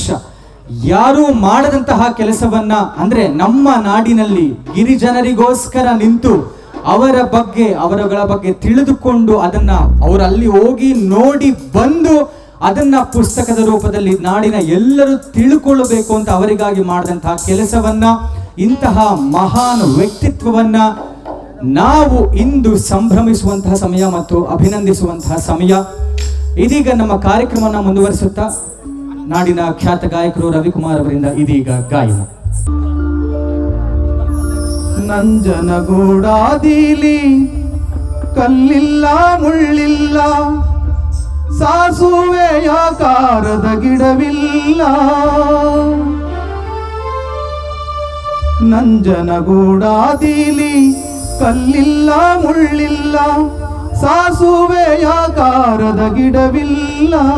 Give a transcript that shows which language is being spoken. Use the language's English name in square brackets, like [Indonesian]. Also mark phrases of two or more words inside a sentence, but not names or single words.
[Kannada] ಯಾರು ಮಾಡದಂತಹ ಕೆಲಸವನ್ನ, ಅಂದ್ರೆ ನಮ್ಮ ನಾಡಿನಲ್ಲಿ ಗಿರಿಜನರಿಗೋಸ್ಕರ ನಿಂತು ಅವರಗಳ ಬಗ್ಗೆ ತಿಳಿದುಕೊಂಡು ಅದನ್ನ ಅವರಲ್ಲಿ ಹೋಗಿ ನೋಡಿ ಬಂದು ಅದನ್ನ ಪುಸ್ತಕದ ರೂಪದಲ್ಲಿ ನಾಡಿನ ಎಲ್ಲರೂ ತಿಳ್ಕೊಳ್ಳಬೇಕು ಅಂತ ಅವರಿಗಾಗಿ ಮಾಡಿದಂತಹ ಕೆಲಸವನ್ನ, ಇಂತಹ ಮಹಾನ್ ವ್ಯಕ್ತಿತ್ವವನ್ನ ನಾವು ಇಂದು ಸಂಭ್ರಮಿಸುವಂತಹ ಸಮಯ ಮತ್ತು ಅಭಿನಂದಿಸುವಂತಹ ಸಮಯ. ಇದೀಗ ನಮ್ಮ ಕಾರ್ಯಕ್ರಮವನ್ನು ಮುಂದುವರಿಸುತ್ತಾ ನಾಡಿನ ಖ್ಯಾತ ಗಾಯಕರು ರವಿಕುಮಾರ್ ಅವರಿಂದ ಇದೀಗ ಗಾಯನ. ನಂಜನಗೂಡಾದಿಲಿ ಕಲ್ಲಿಲ್ಲ ಮುಳ್ಳಿಲ್ಲ, ಸಾಸುವೆಯಾಕಾರದ ಗಿಡವಿಲ್ಲ. ನಂಜನಗೂಡಾದಿಲಿ ಕಲ್ಲಿಲ್ಲ ಮುಳ್ಳಿಲ್ಲ, ಸಾಸುವೆಯಾಕಾರದ ಗಿಡವಿಲ್ಲ.